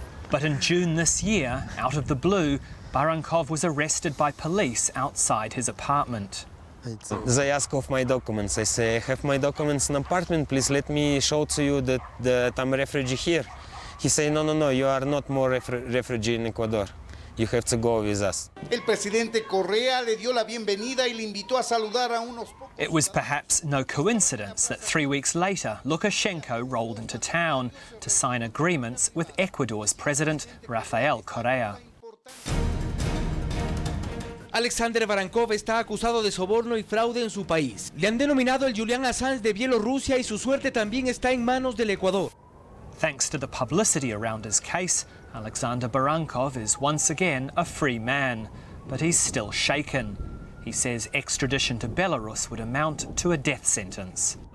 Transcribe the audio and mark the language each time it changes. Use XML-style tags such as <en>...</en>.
<en>But in June this year, out of the blue, Barankov was arrested by police outside his apartment. They ask of my documents. I say, I have my documents in apartment, please let me show to you that I'm a refugee here. He say, no, you are not more refugee in Ecuador. You have to go with us.</en> <es>El presidente Correa le dio la bienvenida y le invitó a saludar a unos pocos.</es> <en>It was perhaps no coincidence that 3 weeks later, Lukashenko rolled into town to sign agreements with Ecuador's president, Rafael Correa.</en> <es>Aliaksandr Barankov está acusado de soborno y fraude en su país. Le han denominado el Julian Assange de Bielorrusia y su suerte también está en manos del Ecuador.</es> <en>Thanks to the publicity around his case, Aliaksandr Barankov is once again a free man, but he's still shaken. He says extradition to Belarus would amount to a death sentence.</en>